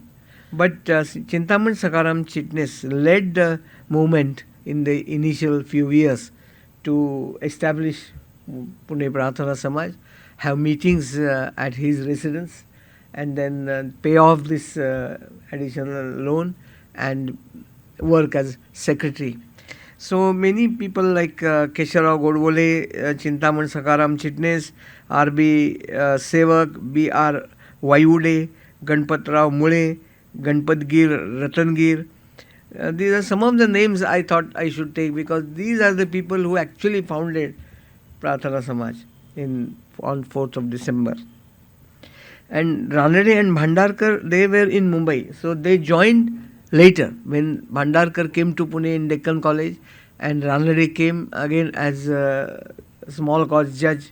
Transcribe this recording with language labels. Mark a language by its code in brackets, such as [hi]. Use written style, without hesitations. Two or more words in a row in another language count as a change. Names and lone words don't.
[en] But Chintaman Sakaram Chitnis led the movement in the initial few years to establish Pune Prarthana Samaj, have meetings at his residence, and then pay off this additional loan and work as secretary. So many people like Kesharao Godbole, Chintaman Sakaram Chitnis, R.B. Sevak, B.R. Vayude, Ganpatrao Mule, Ganpat Gir, Ratan Gir. These are some of the names I thought I should take, because these are the people who actually founded Prarthana Samaj on 4th of December. And Ranade and Bhandarkar, they were in Mumbai. So they joined later when Bhandarkar came to Pune in Deccan College, and Ranade came again as a small cause judge.